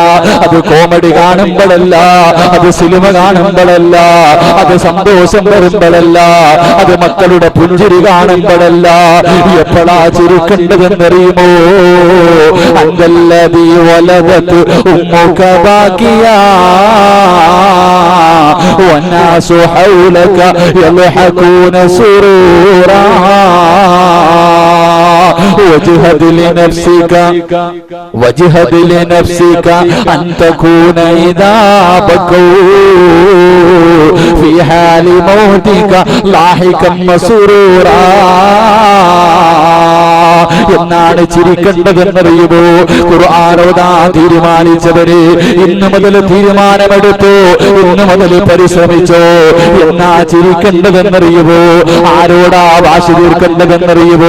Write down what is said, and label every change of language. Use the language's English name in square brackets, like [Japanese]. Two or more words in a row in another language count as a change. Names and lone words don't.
[Malayalam] അത് കോമഡി കാണുമ്പോഴല്ല, അത് സിനിമ കാണുമ്പോഴല്ല, അത് സന്തോഷം വരുമ്പോഴല്ല, അത് മക്കളുടെ പുഞ്ചിരി കാണുമ്പോഴല്ല. എപ്പോഴാ ചിരിക്കേണ്ടതെന്നറിയുമോ? [Arabic] أنت الذي ولدت أمك باكيا والناس حولك يلحقون سرورا وجهد لنفسك أن تكون إذا بكوا في حال موتك لاحقا مسرورا. [Malayalam] എന്നാണ് ചിരിക്കേണ്ടതെന്നറിയുമോ? ഖുർആൻ ഓതാൻ തീരുമാനിച്ചവരെ ഇന്നു മുതൽ തീരുമാനമെടുത്തു, ഇന്നു മുതൽ പരിശ്രമിച്ചോ. എന്നാ ചിരിക്കേണ്ടതെന്നറിയുമോ? ആരോടാ വാശി തീർക്കേണ്ടതെന്നറിയുമോ?